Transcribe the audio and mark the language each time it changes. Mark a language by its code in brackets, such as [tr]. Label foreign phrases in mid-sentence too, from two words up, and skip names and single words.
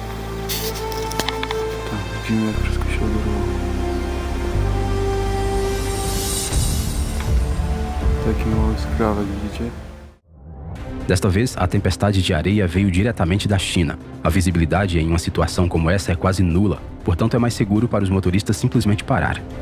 [pl] Tam widzimy, jak wszystko się odbyło. Taki mały skrawek, widzicie? [pt] Desta vez, a tempestade de areia veio diretamente da China. A visibilidade em uma situação como essa é quase nula, portanto é mais seguro para os motoristas simplesmente parar.